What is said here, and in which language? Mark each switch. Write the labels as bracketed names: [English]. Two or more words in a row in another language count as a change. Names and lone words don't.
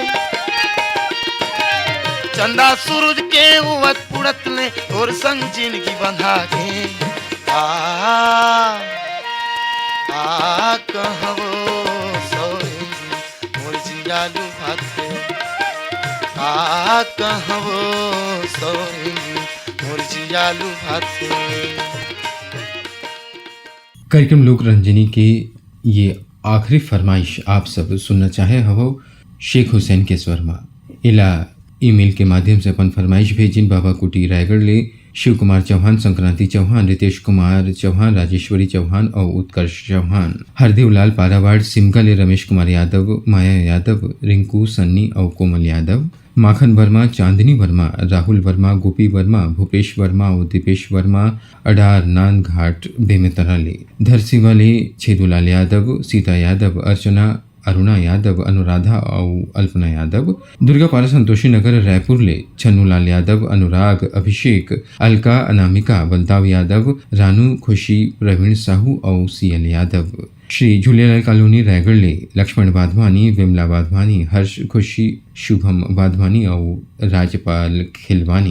[Chhattisgarhi] चंदा सूरज के उवत पुड़त ले और संग जिंदगी बंधा के कहवो सोहिनी मोर जिया लुभाथे कहवो सोहिनी मोर जिया लुभाथे। कार्यक्रम लोक रंजनी के ये आखिरी फरमाइश आप सब सुनना चाहे हो शेख हुसैन के स्वर में इला ईमेल के माध्यम से अपन फरमाइश भेजिन बाबा कुटी रायगढ़ ले शिव कुमार चौहान, संक्रांति चौहान, रितेश कुमार चौहान, राजेश्वरी चौहान और उत्कर्ष चौहान। हरदेव लाल पारावाड़ सिमगा ले रमेश कुमार यादव, माया यादव, रिंकू सन्नी और कोमल यादव। माखन वर्मा, चांदनी वर्मा, राहुल वर्मा, गोपी वर्मा, भूपेश वर्मा और दीपेश वर्मा अडार नान घाट बेमेतरा ले। धरसीवा ले छेदूलाल यादव, सीता यादव, अर्चना, अरुणा यादव, अनुराधा और अल्पना यादव। दुर्गापारा संतोषी नगर रायपुर ले छन्नूलाल यादव, अनुराग, अभिषेक, अलका, अनामिका, बलदाव यादव, रानू, खुशी, प्रवीण साहू और सीएल यादव। श्री झूलेलाल कॉलोनी रायगढ़ ले लक्ष्मण वाधवानी, विमला वाधवानी, हर्ष, खुशी, शुभम वाधवानी और राजपाल खिलवानी।